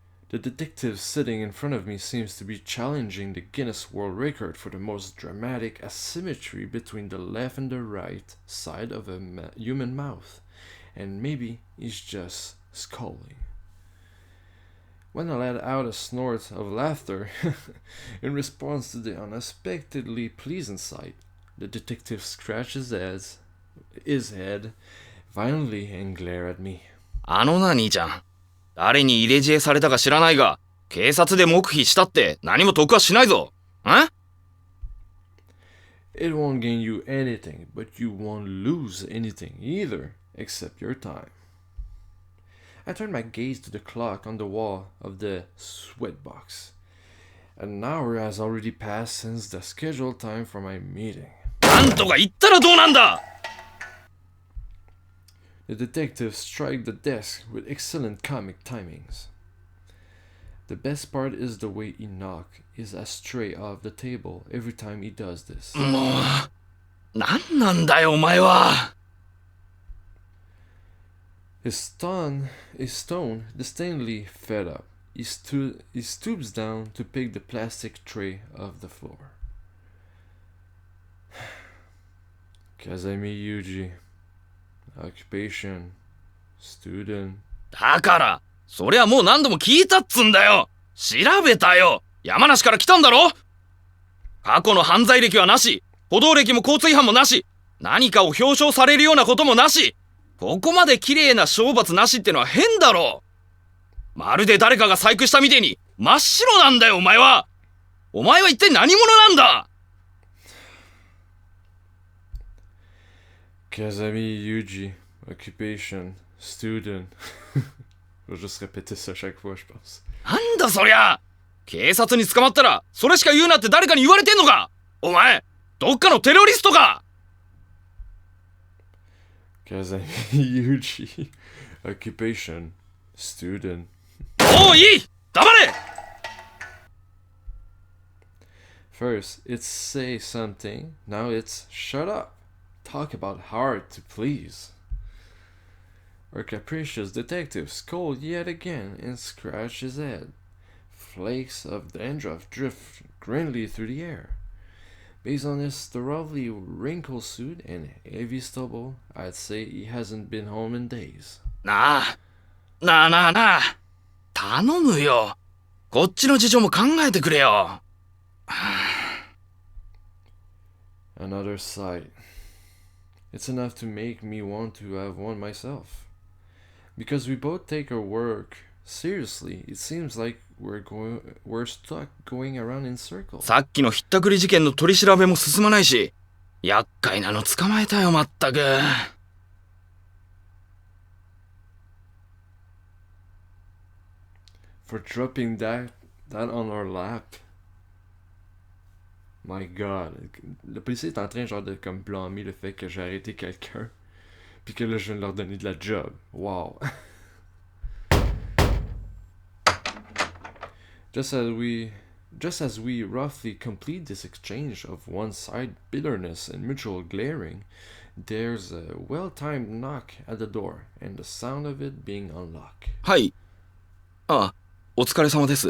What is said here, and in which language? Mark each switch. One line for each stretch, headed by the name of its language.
English: The detective sitting in front of me seems to be challenging the Guinness World Record for the most dramatic asymmetry between the left and the right side of a human mouth, and maybe he's just scowling. When I let out a snort of laughter in response to the unexpectedly pleasant sight, the detective scratched his head his head violently and glare at me.
Japanese: あのな、兄ちゃん。誰に入れ知恵されたか知らないが、警察で黙秘したって何も得はしないぞ。ん？
English: It won't gain you anything, but you won't lose anything either, except your time. I turned my gaze to the clock on the wall of the sweatbox. An hour has already passed since the scheduled time for my meeting.
Japanese: なんとか言ったらどうなんだ！
English: The detective struck the desk with excellent comic timings. The best part is the way he knocks his ashtray off the table every time he does this.
Japanese: もう、なんなんだよお前は。
English: His tone disdainfully fed up. He stoops down to pick the plastic tray off the floor. Kazami Yuuji. Occupation. Student.
Japanese: だから、そりゃもう何度も聞いたっつんだよ。調べたよ。山梨から来たんだろ？過去の犯罪歴はなし。歩道歴も交通違反もなし。何かを表彰されるようなこともなし。ここまで綺麗な懲罰なしってのは変だろ。まるで誰かが細工したみてえに真っ白なんだよお前は。お前は一体何者なんだ。
English: Kazami Yuuji. Occupation. Student.
French: Je vais juste répéter ça chaque fois, je pense.
Japanese: なんだそりゃ。警察に捕まったらそれしか言うなって誰かに言われてんのか。お前どっかのテロリストか。 Kazami Yuuji. Occupation. Student. もういい。黙れ。
English: First, it's say something. Now it's shut up. Talk about hard to please. Our capricious detective scolds yet again and scratches his head. Flakes of dandruff drift grandly through the air. Based on his thoroughly wrinkled suit and heavy stubble, I'd say he hasn't been home in days.
Japanese: なあ頼むよ。こっちの事情も考えてくれよ。
English: Another sight. It's enough to make me want to have one myself. Because we both take our work seriously, it seems like we're stuck going around in circles.
Japanese: さっきのひったくり事件の取り調べも進まないし、厄介なの捕まえたよまったく。
English: For dropping that on our lap. My God.
French: Le policier est en train genre de comme blâmer le fait que j'ai arrêté quelqu'un. Puis que là je viens de leur donner de la job.
English: Wow. Just as we roughly complete this exchange of one-sided bitterness and mutual glaring, there's a well-timed knock at the door and the sound of it being unlocked.
Japanese: はい。あ、お疲れ様です。